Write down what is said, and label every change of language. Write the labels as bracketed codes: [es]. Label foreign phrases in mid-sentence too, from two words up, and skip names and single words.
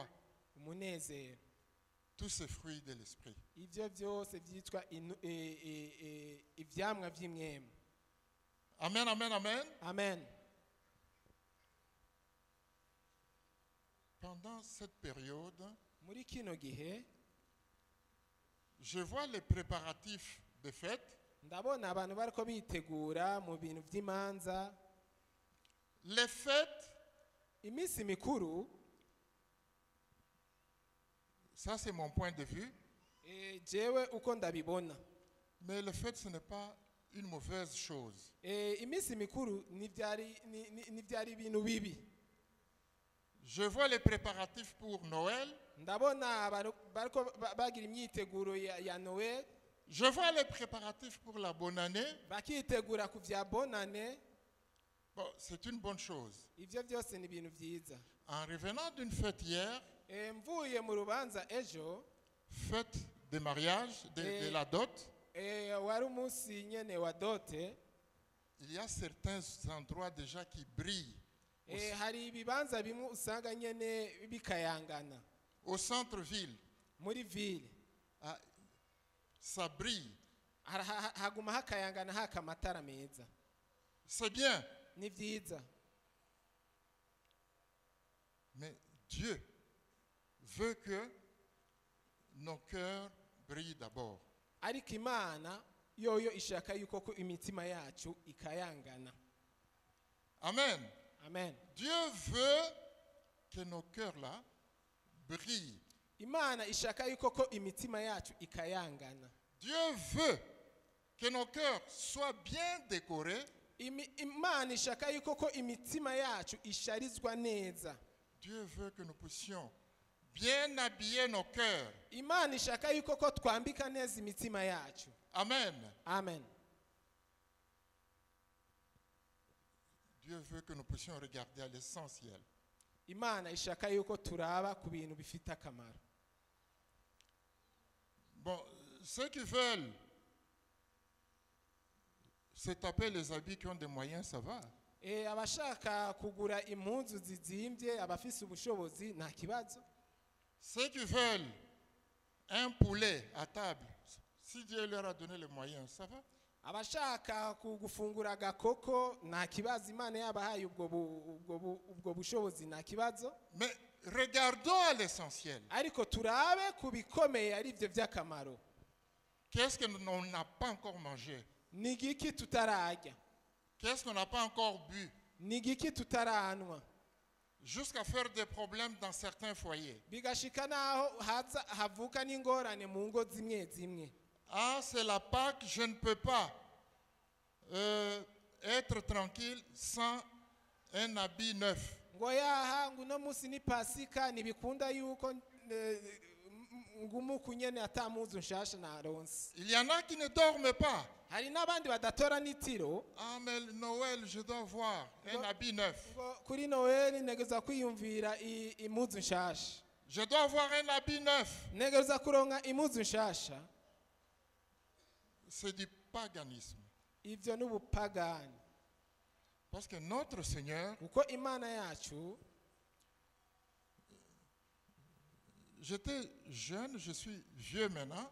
[rn] Umunezero. [fr] tous ces fruits de l'esprit. [rn] Ivyo vyose vyitwa ivyamwa vy'imwemu. Amen, amen, amen. Amen. [fr] Pendant cette période, [rn] Muri kino gihe [fr] je vois les préparatifs de fête. [rn] ndabona abantu bariko bitegura mu bintu vy'imanza, [fr] Les fêtes, [rn] imisi mikuru. [fr] ça c'est mon point de vue, [rn] Jewe uko ndabibona, [fr] mais les fêtes ce n'est pas une mauvaise chose. [rn] imisi mikuru ntivyari ibintu bibi. [fr] Je vois les préparatifs pour Noël. [rn] Ndabona abantu bariko bagira imyiteguro ya Noel, [fr] Je vois les préparatifs pour la bonne année. [rn] bakitegura ku vya bonane. [fr] Bon, c'est une bonne chose. [rn] Ivyo vyose ni ibintu vyiza. [fr] En revenant d'une fête hier, [rn] Mvuye mu rubanza ejo, [fr] fête de mariage, de la dot, [rn] wari umunsi nyene wa dote, [fr] il y a certains endroits déjà qui brillent. [rn] hari ibibanza bimwe usanga nyene bikayangana [fr] Au centre-ville, [rn] muri ville, [fr] ça brille. [rn] haguma hakayangana haka amatara meza. [fr] C'est bien. [rn] Ni vyiza, [fr] Mais Dieu veut que nos cœurs brillent d'abord. [rn] ariko Imana yoyo ishaka yuko ko imitima yacu ikayangana. Amen. Amen. [fr] Dieu veut que nos cœurs là brillent. [rn] Imana ishaka yuko ko imitima yacu ikayangana. [fr] Dieu veut que nos cœurs soient bien décorés. [rn] Imana ishaka yuko ko imitima yacu isharizwa neza. [fr] Dieu veut que nous puissions bien habiller nos cœurs. [rn] Imana ishaka yuko ko twambika neza imitima yacu. Amen. Amen. [fr] Dieu veut que nous puissions regarder à l'essentiel. [rn] Imana ishaka yuko turaba ku bintu bifite akamaro. [fr] Bon, ceux qui veulent se taper les habits qui ont des moyens, ça va. [rn] Abashaka kugura impunzu zizimbye, abafise ubushobozi nta kibazo. [fr] Ceux qui veulent un poulet à table, si Dieu leur a donné les moyens, ça va. [rn] Abashaka kugufungura agakoko nta kibazo, Imana yabahaye ubwo bushobozi nta kibazo. [fr] Mais regardons à l'essentiel. [rn] ariko turabe ku bikomeye ari byo by'akamaro. [fr] Qu'est-ce que l'on n'a pas encore mangé? [rn] Ni igiki tutararya? [fr] Qu'est-ce qu'on n'a pas encore bu? [rn] Ni igiki tutaranwa? [fr] Jusqu'à faire des problèmes dans certains foyers. [rn] Bigashika naho havuka n'ingorane mu ngo zimwe zimwe. [fr] Ah, c'est la Pâque, je ne peux pas être tranquille sans un habit neuf. [rn] Ngo yaha ngo uno munsi ni pasika ntibikunda yuko ngumu kunyene atamuzu nshasha naronse. [fr] Il y en a qui ne dorment pas. [rn] Hari n'abandi badatora n'itiro. [fr] Ah, mais Noël, je dois voir un habit neuf. [rn] Ngo kuri Noel negeza kwiyumvira imuzu nshasha. [fr] Je dois avoir un habit neuf. [rn] Negeza kuronka imuzu nshasha. [fr] C'est du paganisme. [rn] Ivyo n'ubupagani. [fr] Parce que notre Seigneur, [rn] Kuko Imana yacu, [fr] j'étais jeune, je suis vieux maintenant.